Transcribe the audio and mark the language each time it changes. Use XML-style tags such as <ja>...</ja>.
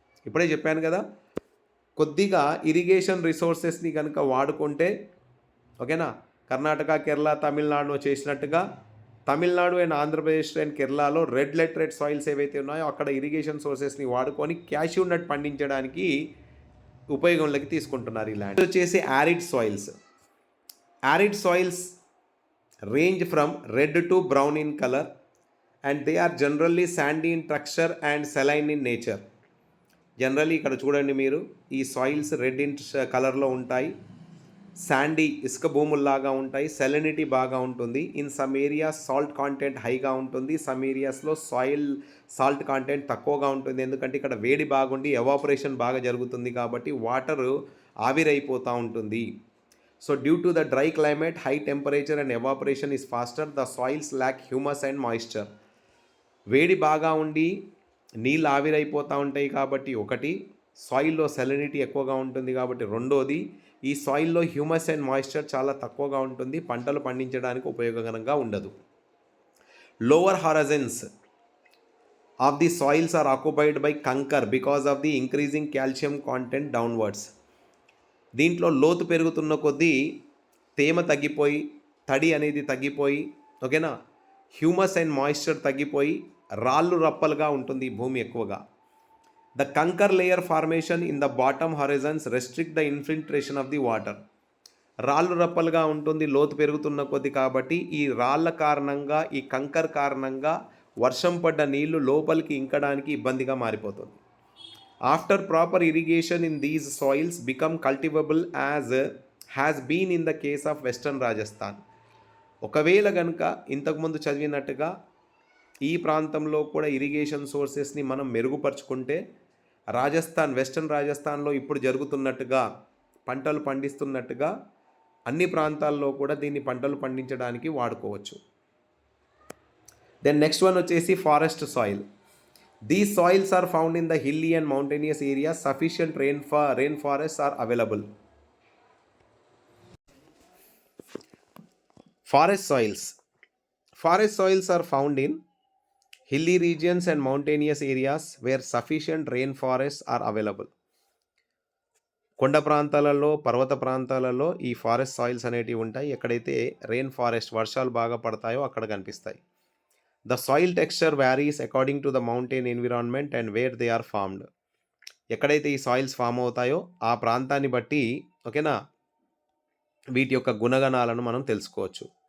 <te>ఇప్పుడే చెప్పాను కదా, కొద్దిగా ఇరిగేషన్ రిసోర్సెస్ని కనుక వాడుకుంటే, ఓకేనా, కర్ణాటక, కేరళ, తమిళనాడులో చేసినట్టుగా తమిళనాడు అండ్ ఆంధ్రప్రదేశ్ అండ్ కేరళలో రెడ్ లెటరైట్ సాయిల్స్ ఏవైతే ఉన్నాయో అక్కడ ఇరిగేషన్ సోర్సెస్ని వాడుకొని క్యాష్యూ నట్ పండించడానికి ఉపయోగంలోకి తీసుకుంటున్నారు. ఈ ల్యాండ్ వచ్చేసి arid soils.</te> <en>Arid soils range from red to brown in color and they are generally sandy in texture and saline in nature.</en> <te>Generally ఇక్కడ చూడండి మీరు, ఈ సాయిల్స్ రెడ్ ఇన్ కలర్లో ఉంటాయి, శాండీ ఇసుక భూముల్లాగా ఉంటాయి, సెలనిటీ బాగా ఉంటుంది. In some areas salt content హైగా ఉంటుంది, సమ్ ఏరియాస్లో సాయిల్ సాల్ట్ కాంటెంట్ తక్కువగా ఉంటుంది. ఎందుకంటే ఇక్కడ వేడి బాగుండి ఎవాపరేషన్ బాగా జరుగుతుంది కాబట్టి వాటర్ ఆవిరైపోతూ ఉంటుంది.</te> <en>So due to the dry climate, high temperature and evaporation is faster, the soils lack humus and moisture.</en> <te>వేడి బాగా ఉండి నీళ్ళు ఆవిరైపోతూ ఉంటాయి కాబట్టి ఒకటి, సాయిల్లో సెలనిటీ ఎక్కువగా ఉంటుంది కాబట్టి రెండోది, ఈ సాయిల్లో హ్యూమస్ అండ్ మాయిశ్చర్ చాలా తక్కువగా ఉంటుంది, పంటలు పండించడానికి ఉపయోగకరంగా ఉండదు.</te> <en>Lower horizons of the soils are occupied by kankar because of the increasing calcium content downwards.</en> <te>దీంట్లో లోతు పెరుగుతున్న కొద్దీ తేమ తగ్గిపోయి, తడి అనేది తగ్గిపోయి, ఓకేనా, హ్యూమస్ అండ్ మాయిశ్చర్ తగ్గిపోయి రాళ్ళు రప్పలుగా ఉంటుంది ఈ భూమి ఎక్కువగా.</te> <en>The kankar layer formation in the bottom horizons restrict the infiltration of the water.</en> <te>రాళ్ళు రప్పలుగా ఉంటుంది లోతు పెరుగుతున్న కొద్దీ కాబట్టి ఈ రాళ్ళ కారణంగా, ఈ కంకర్ కారణంగా వర్షం పడ్డ నీళ్లు లోపలికి ఇంకడానికి ఇబ్బందిగా మారిపోతుంది.</te> <en>After proper irrigation in these soils become cultivable as has been in the case of Western Rajasthan.</en> <te>ఒకవేళ కనుక ఇంతకుముందు చదివినట్టుగా ఈ ప్రాంతంలో కూడా ఇరిగేషన్ సోర్సెస్ని మనం మెరుగుపరుచుకుంటే రాజస్థాన్, వెస్టర్న్ రాజస్థాన్లో ఇప్పుడు జరుగుతున్నట్టుగా పంటలు పండిస్తున్నట్టుగా అన్ని ప్రాంతాల్లో కూడా దీన్ని పంటలు పండించడానికి వాడుకోవచ్చు.</te> <en>then next one</en> <te>వచ్చేసి</te> <en>Forest soil. These soils are found in the hilly and mountainous areas. Sufficient rain forest are available. Forest soils. Forest soils are found in hilly regions and mountainous areas where sufficient rainforests are available.</en> <te>కొండ ప్రాంతాలలో, పర్వత ప్రాంతాలలో ఈ forest soils అనేటివి ఉంటాయి. ఎక్కడైతే rain forest వర్షాలు బాగా పడతాయో అక్కడ కనిపిస్తాయి.</te> <en>The soil texture varies according to the mountain environment and where they are formed.</en> <te>ఎక్కడైతే ఈ సాయిల్స్ ఫామ్ అవుతాయో ఆ ప్రాంతాన్ని బట్టి ఓకేనా వీటి యొక్క గుణగణాలను మనం తెలుసుకోవచ్చు.</te>